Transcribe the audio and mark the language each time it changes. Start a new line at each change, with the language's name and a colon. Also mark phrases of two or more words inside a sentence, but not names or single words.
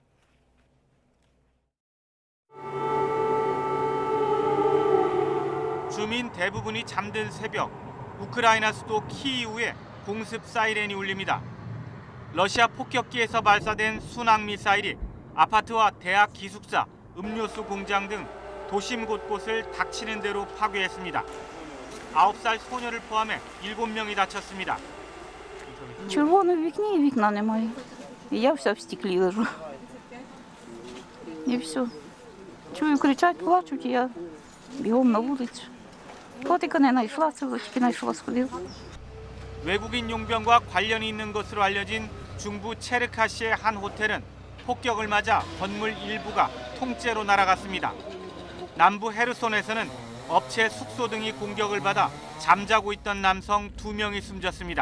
Korean: 주민 대부분이 잠든 새벽, 우크라이나 수도 키이우에 공습 사이렌이 울립니다. 러시아 폭격기에서 발사된 순항 미사일이 아파트와 대학 기숙사, 음료수 공장 등 도심 곳곳을 닥치는 대로 파괴했습니다. 9살 소녀를 포함해 7명이 다쳤습니다.
Ukrainian: Червоне в вікні, вікна немає. І я вся в стеклі лежу. І все. Чую, кричать, плачуть, і я бігом на вулицю. Котика не знайшла, це тільки знайшла, сходила.
Korean: 외국인 용병과 관련이 있는 것으로 알려진 중부 체르카시의 한 호텔은 폭격을 맞아 건물 일부가 통째로 날아갔습니다. 남부 헤르손에서는 업체 숙소 등이 공격을 받아 잠자고 있던 남성 2명이 숨졌습니다.